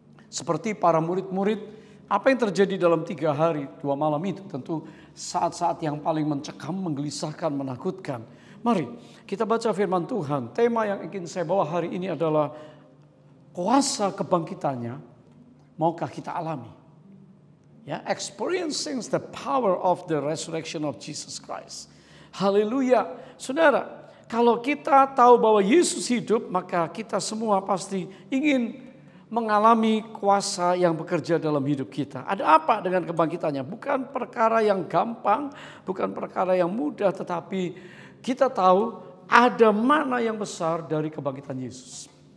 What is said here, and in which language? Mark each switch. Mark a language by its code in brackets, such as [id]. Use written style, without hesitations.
[id] Seperti para murid-murid, apa yang terjadi dalam 3 hari 2 malam itu tentu saat-saat yang paling mencekam, menggelisahkan, menakutkan. Mari kita baca firman Tuhan. Tema yang ingin saya bawa hari ini adalah kuasa kebangkitannya maukah kita alami? [en] Ya, experiencing the power of the resurrection of Jesus Christ. [id] Haleluya. Saudara, kalau kita tahu bahwa Yesus hidup, maka kita semua pasti ingin mengalami kuasa yang bekerja dalam hidup kita. Ada apa dengan kebangkitannya? Bukan perkara yang gampang, bukan perkara yang mudah, tetapi kita tahu ada makna yang besar dari kebangkitan Yesus.